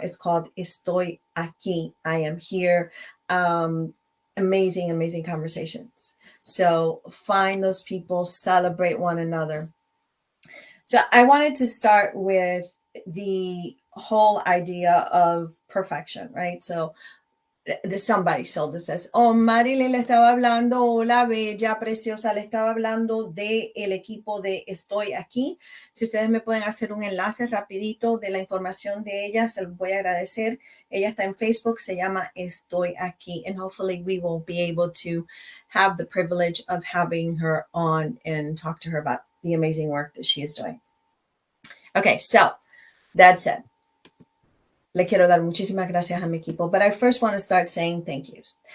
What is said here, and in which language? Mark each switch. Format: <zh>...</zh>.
<en>It's called Estoy Aquí. I am here. Amazing conversations. So find those people, celebrate one another. So I wanted to start with the whole idea of perfection, right? So somebody sold this says, oh,</en> <es>Marilyn le estaba hablando, hola, bella, preciosa, le estaba hablando de el equipo de Estoy Aquí. Si ustedes me pueden hacer un enlace rapidito de la información de ella, se los voy a agradecer. Ella está en Facebook, se llama Estoy Aquí,</es> <en>and hopefully we will be able to have the privilege of having her on and talk to her about the amazing work that she is doing. Okay, so that said,</en> <es>le quiero dar muchísimas gracias a mi equipo,</es> <en>but I first want to start saying thank yous.</en>